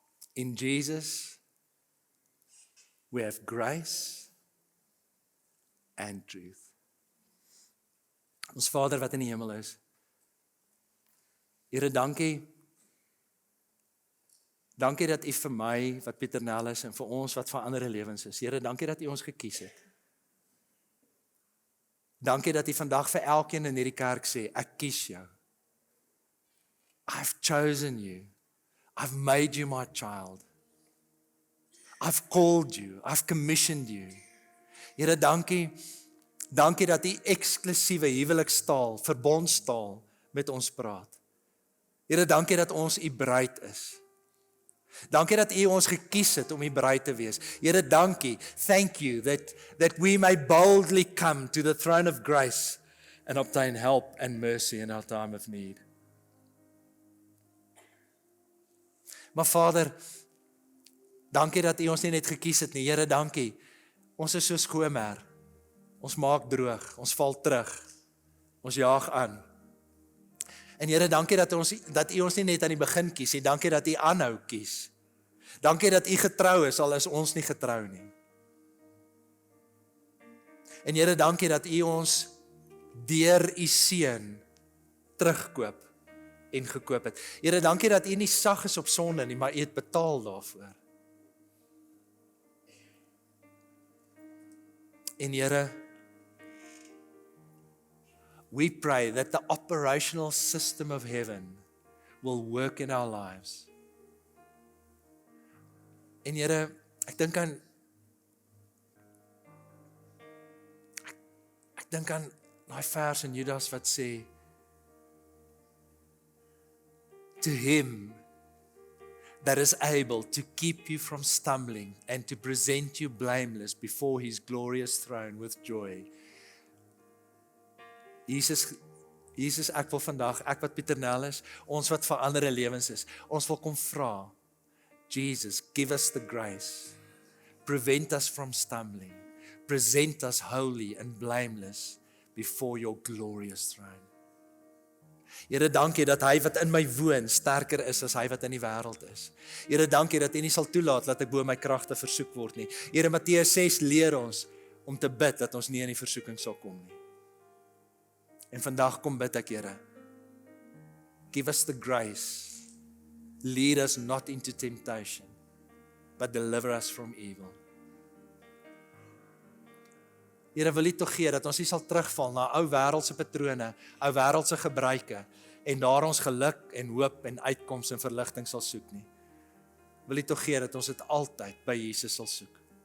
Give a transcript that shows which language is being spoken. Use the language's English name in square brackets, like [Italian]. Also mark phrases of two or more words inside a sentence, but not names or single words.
[English] In Jesus, we have grace and truth. [Afrikaans] Ons Vader wat in die hemel is, Here, dankie. Dankie dat U vir my, wat Pieter Nel is, en vir ons wat vir ander lewens is. Here, dankie dat U ons gekies het. Dankie dat U vandag vir elkeen in hierdie kerk sê, ek kies jou. [English] I've chosen you. I've made you my child. I've called you. I've commissioned you. [Afrikaans] Here, dankie. Dankie dat U eksklusiewe huwelikstaal, verbondstaal met ons praat. Here, dankie dat ons U bruid is. Dankie dat U ons gekies het om U bruid te wees. Here, dankie. [English] Thank you that we may boldly come to the throne of grace and obtain help and mercy in our time of need. [Afrikaans] Maar Vader, dankie dat U ons nie net gekies het nie. Here, dankie. Ons is so skomer. Ons maak droog, ons val terug, ons jaag aan. En Here, dankie dat U ons nie net aan die begin kies nie, dankie dat U aanhou kies. Dankie dat U getrou is, al is ons nie getrou nie. En Here, dankie dat U ons deur U seun terugkoop en gekoop het. Here, dankie dat U nie sag is op sonde nie, maar U het betaal daarvoor. En Here, [English] we pray that the operational system of heaven will work in our lives. [Afrikaans] En Here, ek dink aan daai vers in Judas wat sê, [English] to him that is able to keep you from stumbling and to present you blameless before his glorious throne with joy. [Afrikaans] Jesus, ek wil vandag, ek wat Pieter Nel is, ons wat vir ander lewens is, ons wil kom vra, Jesus, [English] give us the grace, prevent us from stumbling, present us holy and blameless before your glorious throne. [Afrikaans] Here, dankie dat hy wat in my woon sterker is as hy wat in die wêreld is. Here, dankie dat U nie sal toelaat dat ek bo my kragte versoek word nie. Here, Matteus 6 leer ons om te bid dat ons nie in die versoeking sal kom nie. En vandag kom bid ek, Here, [English] give us the grace, lead us not into temptation, but deliver us from evil. [Afrikaans] Here, wil U tog gee dat ons nie sal terugval na ou wêreldse patrone, ou wêreldse gebruike, en daar ons geluk en hoop en uitkoms en verligting sal soek nie. Wil U tog gee dat ons dit altyd by Jesus sal soek.